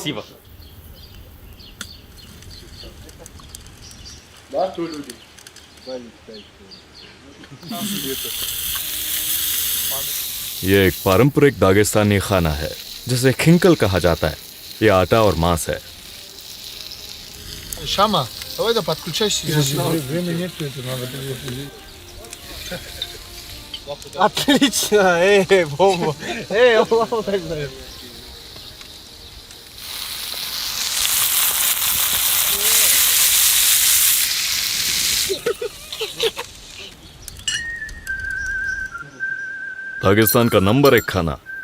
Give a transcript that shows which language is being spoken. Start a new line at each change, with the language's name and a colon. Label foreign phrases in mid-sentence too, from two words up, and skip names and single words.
Hindi: ये एक पारंपरिक दागिस्तानी खाना है जिसे खिंकल कहा जाता है। ये आटा और मांस है।
Russian: Шама, давай да подключайся. Времени нет, это надо. Отлично, бомба. Аллаху так.
Hindi: दागिस्तान का नंबर 1 खाना।